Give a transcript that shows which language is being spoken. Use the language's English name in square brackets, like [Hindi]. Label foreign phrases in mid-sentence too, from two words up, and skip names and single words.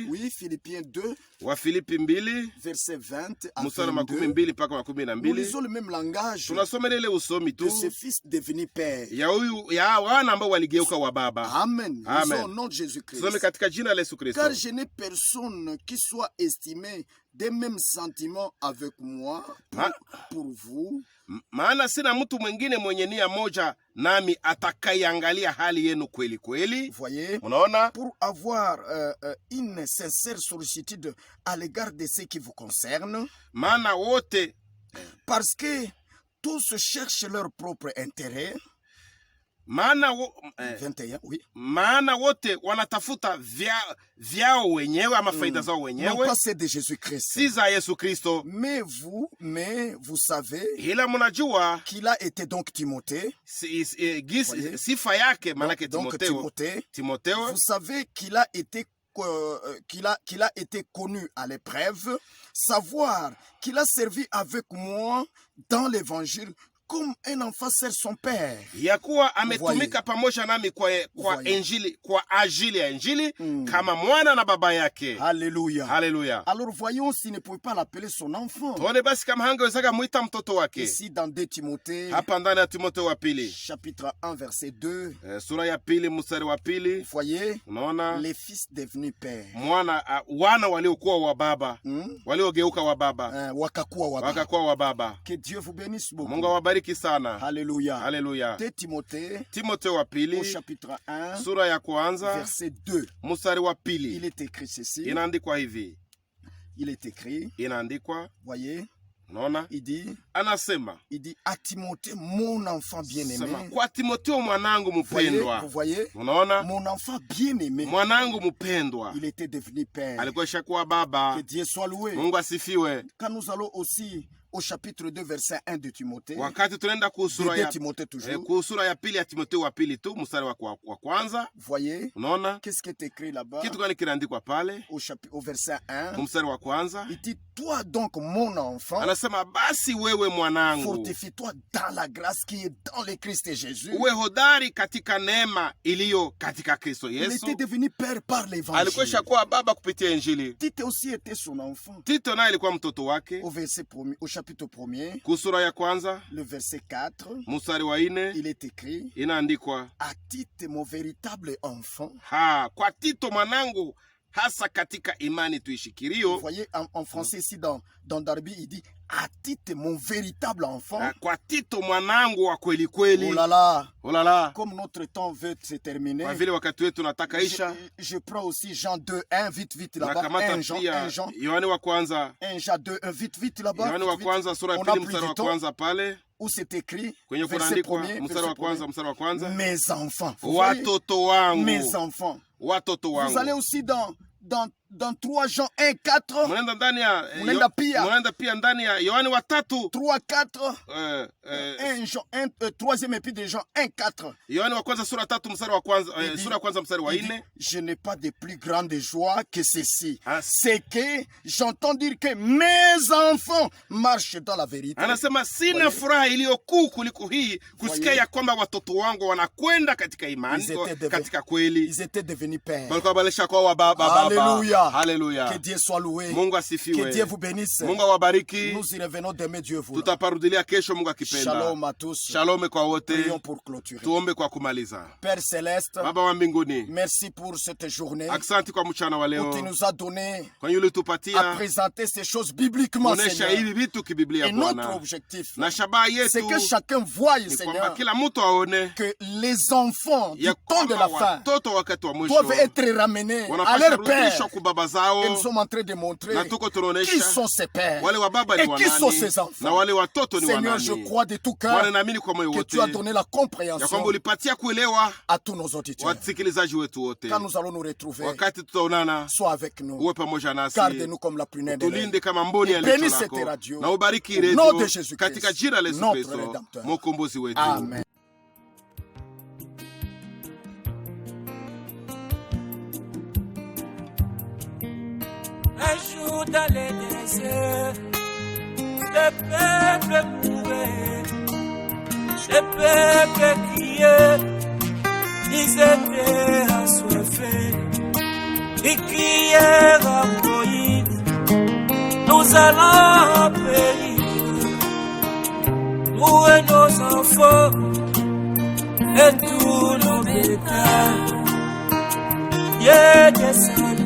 [French] Oui, Philippiens 2, [Swahili] wa Filipi 2 [French] verset 20 à [Swahili] mstari wa 22. 12 mpaka wa [French] Nous 12, lisons le même langage [Swahili] tunasoma ile usomi [French] de tu ce fils devenu père. [Swahili] ya wana ambao waligeuka wa baba. [French] Amen. [Swahili] Amen. [French] Lisons au nom de Jésus-Christ. [Swahili] Tusome katika jina la Yesu Kristo. [French] Car je n'ai personne qui soit estimé des mêmes sentiments avec moi pour vous. [Swahili] Maana sina mtu mwingine mwenye nia moja nami atakayeangalia hali yenu kweli kweli. [French] Voyez, [Swahili] Unaona, [French] pour avoir une sincère sollicitude à l'égard de ce qui vous concerne, [Swahili] maana wote [French] parce que tous cherchent leur propre intérêt. [Swahili] maana [French] 21, oui. [Swahili] maana wote wanatafuta vyao wenyewe ama faida zao [French] Non [Swahili] wenyewe, [French] pas ceux de Jésus-Christ. [Swahili] si za Yesu Kristo. [French] Mais vous savez [Swahili] Ila mnajua [French] qu'il a été donc Timothée. [Swahili] sifa yake, maanake [French] Donc [Swahili] Timotheo, [French] vous savez qu'il a été qu'il a été connu à l'épreuve, savoir qu'il a servi avec moi dans l'évangile comme un enfant sert son père. [Swahili] Ya kuwa ametumika pamoja nami kwa injili, kwa ajili ya injili kama mwana na baba yake. [French] Alléluia. [Swahili] Haleluya. [French] Alors voyons s'il ne pouvait pas l'appeler son enfant. [Swahili] Tuone basi kama hangeweza muita mtoto wake. [French] Ici dans 2 Timothée, [Swahili] Hapa ndani ya Timotheo wa pili, [French] chapitre 1 verset 2. [Swahili] sura ya pili mstari wa pili. [French] Voyez, [Swahili] Unaona [French] les fils devenus pères. [Swahili] Wana waliokuwa wa baba, waliogeuka wa baba, Wakakuwa wa baba. wakakuwa wa baba. [French] Que Dieu vous bénisse beaucoup. [Swahili] Mungu awabariki sana. [French] Alléluia. [Swahili] Haleluya. [French] 2 Timothée, [Swahili] Timotheo wa [French] au [Swahili] pili, [French] chapitre 1, [Swahili] sura ya kwanza [French] verset 2. [Swahili] mstari wa [French] Il [Swahili] pili. [French] est écrit ceci. [Swahili] Inaandikwa hivi. [French] Il est écrit, [Swahili] Inaandikwa, [French] voyez, [Swahili] unaona? [French] il dit [Swahili] Anasema, [French] à Timothée, mon enfant bien-aimé. [Swahili] sema kwa Timotheo mwanangu [French] Voyez, [Swahili] mpendwa. [French] vous voyez, [Swahili] Unaona? [French] mon enfant bien-aimé. [Swahili] Mwanangu mpendwa. [French] Il était devenu père. [Swahili] Alikuwa ishakuwa baba. [French] Que Dieu soit loué. [Swahili] Mungu asifiwe. [French] Quand nous allons aussi au chapitre 2, verset 1 de Timothée, [Swahili] Wakati tunaenda kusura [French] de [Swahili] ya [French] Timothée toujours, [Swahili] kusura ya pili ya Timotheo wa pili tu mstari wa kwanza. [French] voyez, [Swahili] Unaona? [French] qu'est-ce qui est écrit là-bas [Swahili] Kitu gani kinaandikwa pale? [French] au verset 1? [Swahili] Mstari wa kwanza. [French] Il dit, toi donc mon enfant, [Swahili] Anasema basi wewe mwanangu, [French] fortifie-toi dans la grâce qui est dans le Christ Jésus. [Swahili] uwe hodari katika neema iliyo katika Kristo [French] Il [Swahili] Yesu. [French] était devenu père par [Swahili] Alikuwa [French] l'évangile. [Swahili] ishakuwa baba kupitia injili. [French] Tite aussi était son enfant. [Swahili] Tito naye alikuwa mtoto wake. [French] Au chapitre 1er, [Swahili] Kusura ya kwanza [French] le verset 4, [Swahili] mstari wa 4 [French] il est écrit, [Swahili] inaandikwa, [French] à Tite mon véritable enfant. [Swahili] kwa Tito mwanangu, hasa katika imani tuishikirio. [French] Vous voyez, en français ici dans Darby, il dit, à Tite mon véritable enfant. [Swahili] Kwa Tito mwanangu wa kweli kweli. [French] Oh là là, oh là là. Comme notre temps veut se terminer, [Swahili] Kwa vile wakati wetu nataka isha, [French] je prends aussi Jean 2, 1, vite là-bas. [Swahili] nakamata [French] 1 Jean, [Swahili] pia [French] 1 Jean, [Swahili] Yohane wa kwanza, [French] 1 Jean 2, 1, vite là-bas. [Swahili] Yohane wa kwanza sura ya [French] On a [Swahili] pili [French] plus [Swahili] mstari [French] de [Swahili] wa [French] temps. [Swahili] kwanza pale [French] Où c'est écrit, [Swahili] kwenye [French] verset [Swahili] kuandikwa [French] 1er, [Swahili] mstari wa kwanza, [French] mes enfants. Vous voyez? [Swahili] watoto wangu, [French] Mes enfants. [Swahili] watoto wangu. [French] Vous allez aussi dans 3 Jean 1, 4. [Swahili] Mnaenda ndani ya mnaenda pia ndani ya Yohane wa 3, 4. 1 [French] Jean 1, troisième épître de Jean 1, 4. [Swahili] Yohane wa kwanza sura 3 mstari wa kwanza, sura ya kwanza mstari wa 4. [French] Je n'ai pas de plus grande joie que ceci. Ah. C'est que j'entends dire que mes enfants marchent dans la vérité. [Swahili] Anasema sina furaha iliyo kuu kuliko hii kusikia ya kwamba watoto wangu wanakwenda katika imani, katika kweli. [French] Ils étaient devenus pères. [Swahili] Balikuwa balisha kwa baba. [French] Alléluia. [Swahili] Haleluya. [French] Que Dieu soit loué. [Swahili] Mungu asifiwe. [French] Que Dieu vous bénisse. [Swahili] Mungu awabariki. [French] Nous y revenons demain, Dieu vous. [Swahili] Tutaparudilia kesho Mungu akipenda. [French] Shalom à tous. [Swahili] Shalom kwa wote. [French] Prions pour clôturer. [Swahili] Tuombe kwa kumaliza. [French] Père céleste, [Swahili] Baba wa mbinguni, [French] merci pour cette journée [Swahili] asante kwa mchana wa [French] où tu [Swahili] leo, [French] nous as donné [Swahili] kwa yule tupatia [French] à présenter ces choses bibliquement, [Swahili] kuonesha [French] Seigneur. [Swahili] hivi vitu kibiblia [French] Et notre [Swahili] Bwana, [French] objectif, [Swahili] na shabaha [French] c'est [Swahili] yetu [French] que chacun voie, [Swahili] ni kwamba [French] Seigneur, [Swahili] kila mtu aone [French] que les enfants du [Swahili] ya [French] temps de la [Swahili] kwamba [French] fin [Swahili] watoto wakati wa mwisho [French] doivent être ramenés à [Swahili] wanapaswa [French] leur père. [Swahili] rudishwa kwa baba zao, [French] Et nous sommes en train de montrer [Swahili] na tuko [French] qui [Swahili] tunaonesha [French] sont ces pères [Swahili] wale wa baba [French] et [Swahili] ni [French] qui sont [Swahili] wanani [French] ces enfants. [Swahili] na wale watoto ni [French] Seigneur, je [Swahili] wanani. [French] crois de tout [Swahili] Bwana, [French] cœur [Swahili] naamini kwa moyo [French] que [Swahili] wote [French] tu as donné la [Swahili] ya [French] compréhension [Swahili] kwamba ulipatia kuelewa [French] à tous nos auditeurs. [Swahili] wasikilizaji wetu wote. [French] Quand nous allons nous retrouver, [Swahili] Wakati tutaonana, [French] sois avec nous. [Swahili] uwe pamoja nasi, [French] Garde-nous comme la prunelle de l'aile. [Swahili] tulinde kama mboni ya [French] Bénis [Swahili] licho [French] cette [Swahili] lako, [French] radio. [Swahili] na ubariki [French] Au [Swahili] redio [French] nom de Jésus-Christ, [Swahili] katika jina la Yesu [French] notre [Swahili] Kristo [French] Rédempteur. [Swahili] mwokombozi wetu. [French] Amen. Un jour dans les déserts, le peuple mourait, le peuple criait, ils étaient assoiffés, ils crièrent à Moïse, nous allons périr, nous et nos enfants, et tous nos bétails, il est descendu.